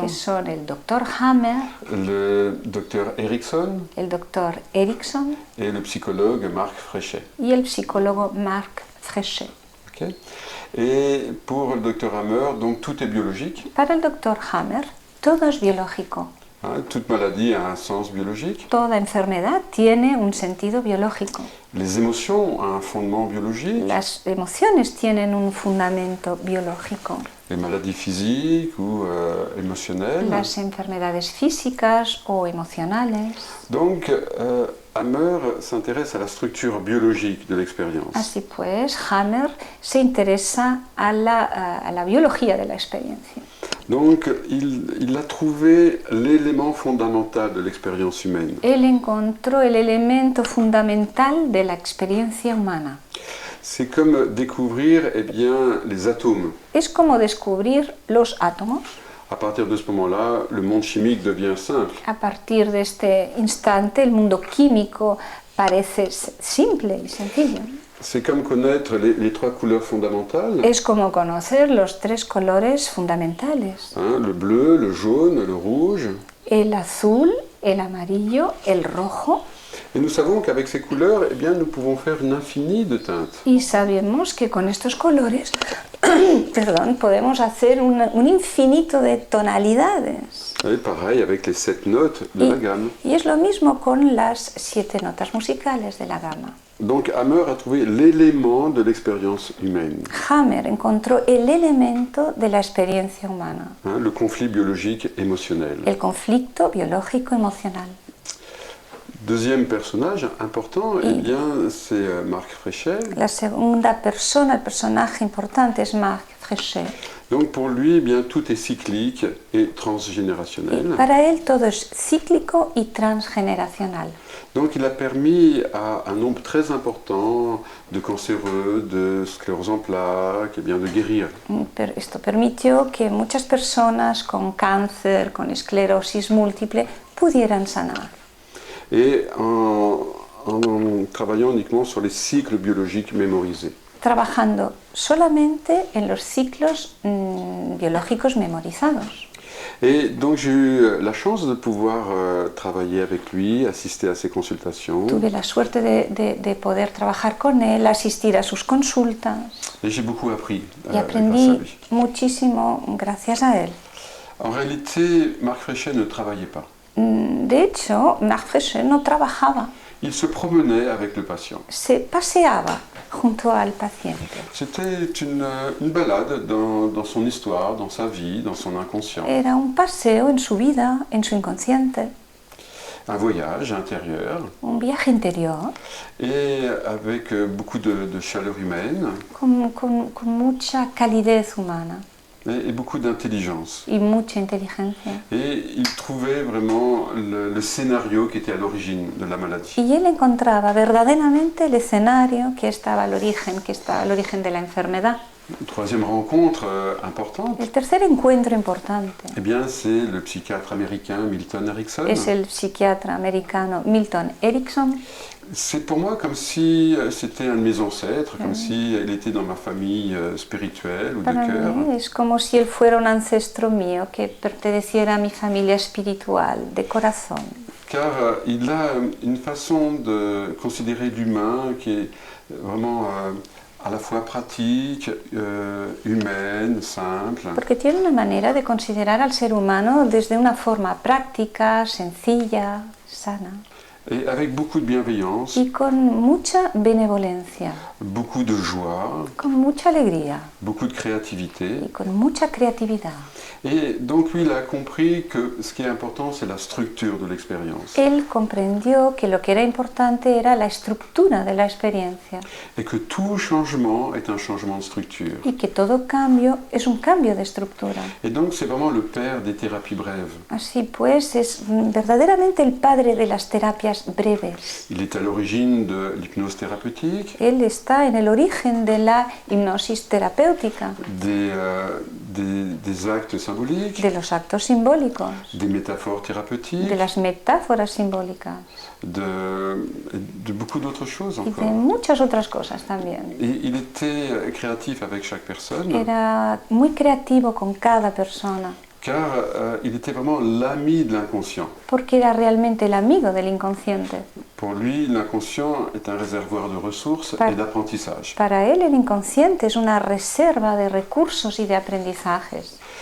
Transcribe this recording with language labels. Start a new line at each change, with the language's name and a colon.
Spanish: que son el doctor Hammer,
French: le docteur Erickson
Spanish: el doctor Erickson
French: et le psychologue Marc Fréchet.
Spanish: y el psicólogo Marc Fréchet. Ok.
French: Et pour le docteur Hammer, donc tout est biologique.
Spanish: Para el doctor Hammer, todo es biológico.
French: Toute maladie a un sens biologique.
Spanish: Toda enfermedad tiene un sentido biológico.
French: Les émotions ont un fondement biologique.
Spanish: Las emociones tienen un fundamento biológico.
French: Les maladies physiques ou émotionnelles.
Spanish: Las enfermedades físicas o emocionales.
French: Donc, Hammer s'intéresse à la structure biologique de l'expérience.
Spanish: Así pues, Hammer se interesa a la biología de la experiencia.
French: Donc, il a trouvé l'élément fondamental de l'expérience humaine.
Spanish: Él encontró el elemento fundamental de la experiencia humana.
French: C'est comme découvrir eh bien, les atomes.
Spanish: Es como descubrir los átomos.
French: À partir de ce moment-là, le monde chimique devient simple.
Spanish: A partir de este instante, el mundo químico parece simple y sencillo.
French: C'est comme connaître les trois couleurs fondamentales.
Spanish: Es como conocer los tres colores fundamentales.
French: Le bleu, le jaune, le rouge.
Spanish: El azul, el amarillo, el rojo.
French: Et nous savons qu'avec ces couleurs, eh bien, nous pouvons faire une infinie de teintes.
Spanish: Y sabemos que con estos colores podemos hacer un infinito de tonalidades.
French: Et pareil avec les 7 notes de la gamme.
Spanish: Y es lo mismo con las 7 notas musicales de la gama.
French: Donc Hammer a trouvé l'élément de l'expérience humaine.
Spanish: Hammer encontró el elemento de la experiencia humana.
French: Le conflit biologique émotionnel.
Spanish: El conflicto biológico emocional.
French: Deuxième personnage important, eh bien, c'est Marc Fréchet.
Spanish: La segunda persona, el personaje importante es Marc Fréchet.
French: Donc pour lui, eh bien, tout est cyclique et transgénérationnel.
Spanish: Para él todo es cíclico y transgeneracional.
French: Donc il a permis à un nombre très important de cancéreux, de sclérose en plaques, eh bien, de guérir.
Spanish: Esto permitió que muchas personas con cáncer, con esclerosis múltiple, pudieran sanar.
French: Et en travaillant uniquement sur les cycles biologiques mémorisés.
Spanish: Trabajando solamente en los ciclos biológicos memorizados.
French: Et donc j'ai eu la chance de pouvoir travailler avec lui, assister à ses consultations.
Spanish: Tuve la suerte de poder trabajar con él, asistir a sus consultas.
French: Et j'ai beaucoup appris
Spanish: Y
French: grâce à
Spanish: aprendí
French: lui.
Spanish: muchísimo gracias a él.
French: En réalité, Marc Fréchet ne travaillait pas.
Spanish: De hecho, Marc Fréchet no trabajaba,
French: Il se promenait avec le patient.
Spanish: se paseaba junto al paciente.
French: C'était une balade dans son histoire, dans sa vie, dans son inconscient.
Spanish: Era un paseo en su vida, en su inconsciente,
French: Un voyage intérieur
Spanish: un viaje interior
French: et avec beaucoup de chaleur humaine
Spanish: con mucha calidez humana
French: et beaucoup d'intelligence.
Spanish: y mucha inteligencia.
French: Et il trouvait vraiment le scénario qui était à l'origine de la maladie.
Spanish: Y él encontraba verdaderamente el escenario que estaba al origen de la enfermedad.
French: Une troisième rencontre importante,
Spanish: El tercer encuentro importante
French: eh bien, c'est le psychiatre américain Milton Erickson.
Spanish: es el psiquiatra americano Milton Erickson.
French: C'est pour moi comme si c'était un de mes ancêtres, comme si elle était dans ma famille spirituelle ou de
Spanish: Para
French: cœur.
Spanish: mí es como si él fuera un ancestro mío que perteneciera a mi familia espiritual, de corazón.
French: Car il a une façon de considérer l'humain qui est vraiment à la fois pratique, humaine, simple.
Spanish: Porque tiene una manera de considerar al ser humano desde una forma práctica, sencilla, sana.
French: et avec beaucoup de bienveillance,
Spanish: y con mucha benevolencia,
French: beaucoup de joie,
Spanish: con mucha alegría
French: beaucoup de créativité.
Spanish: y con mucha creatividad.
French: Et donc lui, il a compris que ce qui est important, c'est la structure de l'expérience.
Spanish: Él comprendió que lo que era importante era la estructura de la experiencia
French: Et que tout changement est un changement de structure.
Spanish: y que todo cambio es un cambio de estructura.
French: Et donc c'est vraiment le père des thérapies brèves.
Spanish: Así pues, es verdaderamente el padre de las terapias breves.
French: Il est à l'origine de l'hypnose thérapeutique,
Spanish: Él está en el origen de la hipnosis terapéutica,
French: des actes symboliques,
Spanish: de los actos simbólicos,
French: des métaphores thérapeutiques,
Spanish: de las metáforas simbólicas
French: de beaucoup d'autres choses
Spanish: y de
French: encore.
Spanish: muchas otras cosas también.
French: Et il était créatif avec chaque personne,
Spanish: Era muy creativo con cada persona,
French: car il était vraiment l'ami de l'inconscient.
Spanish: porque era realmente el amigo del inconsciente.
French: Pour lui, l'inconscient est un réservoir de ressources
Spanish: Par-
French: et d'apprentissage.
Spanish: Para él el inconsciente es una reserva de recursos y de aprendizajes.